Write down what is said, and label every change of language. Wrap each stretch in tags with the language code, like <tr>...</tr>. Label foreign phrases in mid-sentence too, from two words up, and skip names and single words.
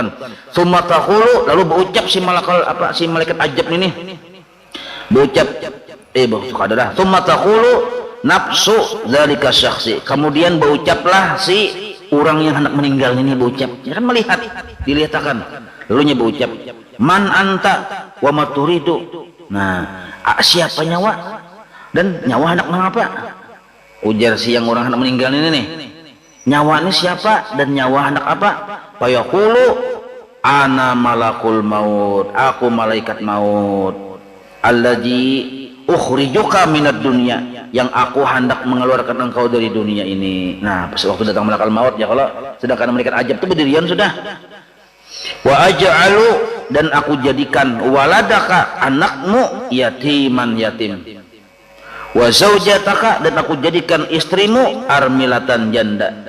<ar>ثم تقول,</ar> <bjn>lalu berucap si malaikat azab ini. Berucap</bjn> <ar>ثم تقول نفس ذلك الشخص,</ar> <bjn>kemudian berucaplah si orang yang hendak meninggal ini berucap, ya kan melihat, dilihatkan, lalu nya berucap,</bjn> <ar>من أنت وما تريد.</ar> <bjn>Nah, siapa nyawa dan nyawa hendak mengapa? Ujar si yang orang hendak meninggal ini nih, nyawa ini siapa dan nyawa hendak apa?</bjn> <ar>فيقول أنا ملك الموت,</ar> <bjn>aku malaikat maut,</bjn> <ar>الذي أخرجك من الدنيا,</ar> <bjn>yang aku hendak mengeluarkan engkau dari dunia ini. Nah, pas waktu datang</bjn> <ar>ملك الموت,</ar> <bjn>ya kalau sedangkan malaikat ajab itu berdirian sudah.</bjn> <ar>وأجعل,</ar> <bjn>dan aku jadikan waladaka, anakmu, yatiman yatim.</bjn> <ar>وزوجتك,</ar> <bjn>dan aku jadikan istrimu armilatan janda.</bjn>